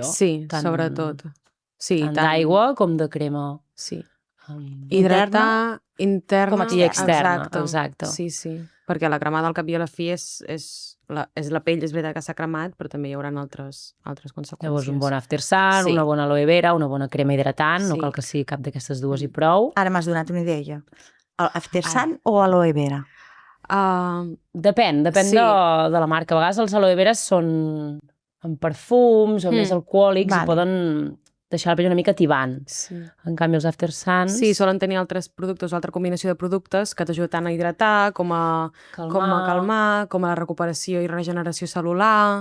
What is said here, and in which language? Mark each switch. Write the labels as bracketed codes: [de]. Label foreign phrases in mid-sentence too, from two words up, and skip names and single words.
[ca] Sí, sobretot. Sí, tant d'aigua com de crema. Sí. Hidratar interna i externa. Exacte. Sí, perquè la cremada al cap i a la fi és la pell, és veritat que s'ha cremat, però també hi haurà altres conseqüències. Llavors un bon [en] after sun, [ca] una bona aloe vera, una bona crema hidratant, no cal que sigui cap d'aquestes dues i prou. Ara m'has donat una idea. [en] After sun [ca] o aloe vera? Depèn de la marca. A vegades els aloe veres són amb perfums o més alcohòlics i poden deixar la pell una mica tibant. Sí. En canvi, els [en] After Suns... [ca] Sí, solen tenir altres productes o altra combinació de productes que t'ajuden tant a hidratar com a calmar, com a la recuperació i regeneració cel·lular.